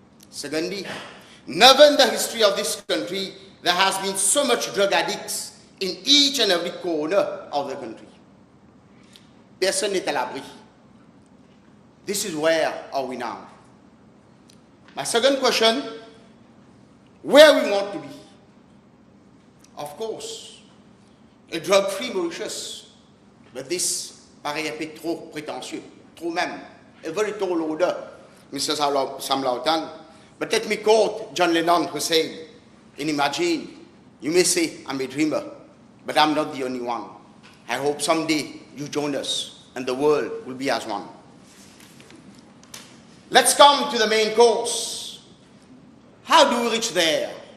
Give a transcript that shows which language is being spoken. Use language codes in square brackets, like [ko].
[en] Secondly, never in the history of this country there has been so much drug addicts in each and every corner of the country. [fr] Personne n'est à l'abri. [en] This is where are we now. My second question, where we want to be. Of course, a drug-free Mauritius, but this [fr] paraît un peu trop prétentieux, trop même, [en] a very tall order, Mr. Sam Lautan. But let me quote John Lennon, who said, and imagine, you may say I'm a dreamer, but I'm not the only one. I hope someday you join us and the world will be as one. Let's come to the main course. How do we reach there?